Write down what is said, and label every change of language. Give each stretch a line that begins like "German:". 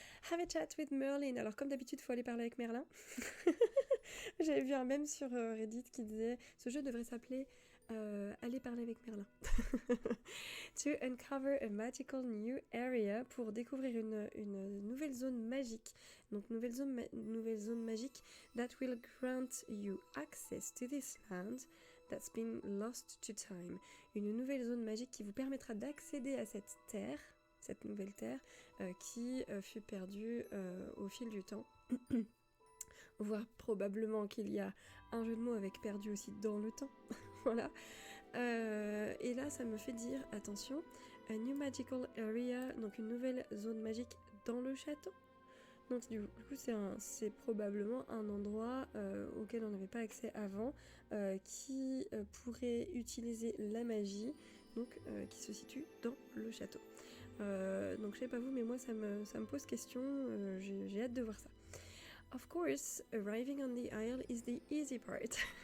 English: Have a chat with Merlin.
French: Alors comme d'habitude, il faut aller parler avec Merlin. J'avais vu un mème sur Reddit qui disait ce jeu devrait s'appeler Aller parler avec Merlin.
English: To uncover a magical new area,
French: pour découvrir une nouvelle zone magique. Donc nouvelle zone magique
English: that will grant you access to this land that's been lost to time.
French: Une nouvelle zone magique qui vous permettra d'accéder à cette nouvelle terre qui fut perdue au fil du temps. Voire probablement qu'il y a un jeu de mots avec perdu aussi dans le temps. Voilà. Et là, ça me fait dire, attention,
English: a new magical area,
French: donc une nouvelle zone magique dans le château. Donc du coup, c'est probablement un endroit auquel on n'avait pas accès avant, qui pourrait utiliser la magie, donc qui se situe dans le château. Donc je sais pas vous, mais moi ça me pose question, j'ai hâte de voir ça.
English: Of course, arriving on the isle is the easy part.